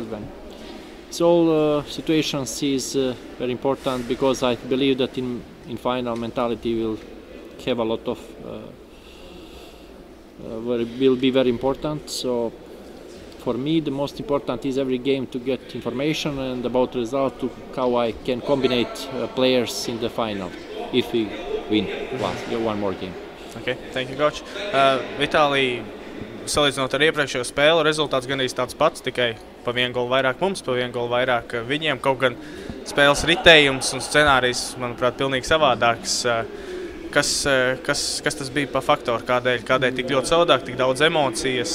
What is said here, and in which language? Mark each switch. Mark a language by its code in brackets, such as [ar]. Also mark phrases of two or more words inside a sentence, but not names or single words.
[en] So all situations is very important because I believe that in final mentality will have a lot of will be very important. So for me the most important is every game to get information and about result to how I can combine players in the final if we win one more game. Okay, thank you, coach. [lv] Vitālij, salīdzinot ar iepriekšējo spēli, rezultāts gan tāds pats, tikai pa 1 golu vairāk mums, pa 1 golu vairāk viņiem. Kaut gan spēles ritējums un scenārijs, manuprāt, pilnīgi savādāks. Kas tas bija pa faktoru? Kādēļ tik ļoti savādāk, tik daudz emocijas?